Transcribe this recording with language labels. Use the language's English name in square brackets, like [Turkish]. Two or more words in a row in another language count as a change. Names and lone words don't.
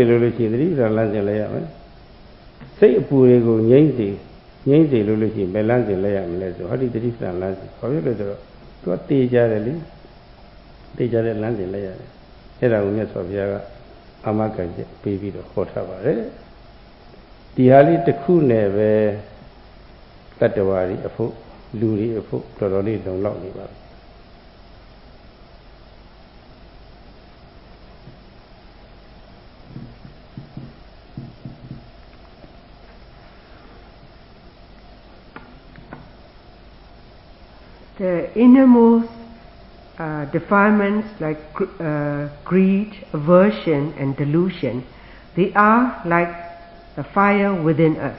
[Burmese] လို့ရှိရင်တတိပဌာန်လမ်းစဉ်လဲရမယ်စိတ်အပူတွေကိုငြိမ့်စေလို့ရှိရင်ဘယ်လမ်းစဉ်လဲရမလဲဆိုဟောဒီတတိပဌာန်လမ်းစဉ်ဘာဖြစ်လို့ဆိုတော့သူကတေးကြတယ်လေတေးကြတဲ့လမ်းစဉ်လဲရတယ်အဲ့ဒါကိုမြတ်စွာဘုရားကအာမခံချက်ပေးပြီးတော့ဟောထားပါတယ်ဒီဟာလေးတစ်ခုနဲ့ပဲတတ္တဝါတွေအဖို့လူတွေအဖို့တော်တော်လေးလုံလောက်နေပါပြီ [English] The innermost defilements like greed, aversion and delusion They are like the fire within us.